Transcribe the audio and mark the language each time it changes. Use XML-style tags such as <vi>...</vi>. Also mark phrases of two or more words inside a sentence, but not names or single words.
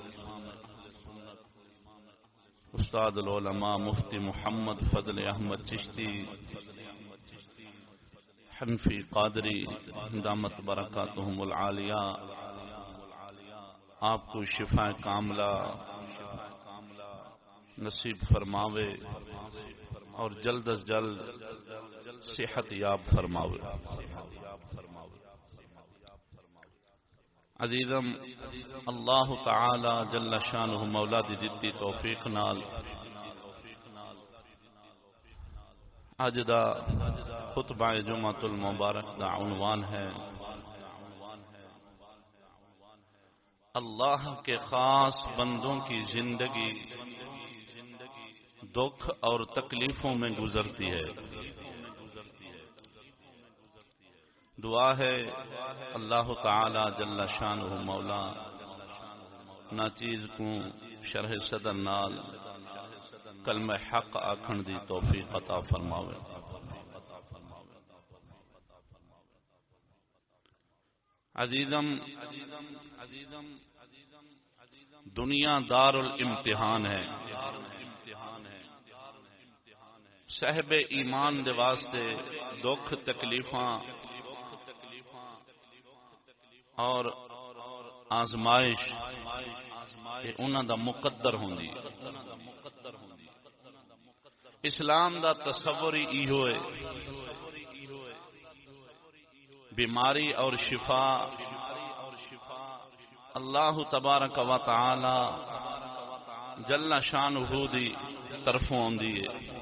<ur>استاد العلماء مفتی محمد فضل احمد چشتی حنفی قادری دامت برکاتہم العالیہ آپ کو شفا کاملہ نصیب فرماوے اور جلد از جلد صحت یاب فرماوے.</ur> <pa>عزیزم اللہ تعالی جل شانہ مولا دی دتی توفیق نال اج دا خطبہ جمعۃ المبارک دا عنوان ہے</pa> <ur>اللہ کے خاص بندوں کی زندگی دکھ اور تکلیفوں میں گزرتی ہے.</ur> <pa>دعا ہے اللہ تعالی جل شانہ مولا ناچیز کو شرح صدر نال کلمہ حق آکھن دی توفیق عطا فرماوے۔ عزیزم دنیا دار الامتحان ہے، صاحب ایمان دے واسطے دکھ تکلیفاں اور آزمائش یہ انہاں دا مقدر ہوندی۔ اسلام دا تصور ہی ہوئے بیماری اور شفا اللہ تبارک و تعالی جل شانہ دی طرفوں آندی ہے۔</pa>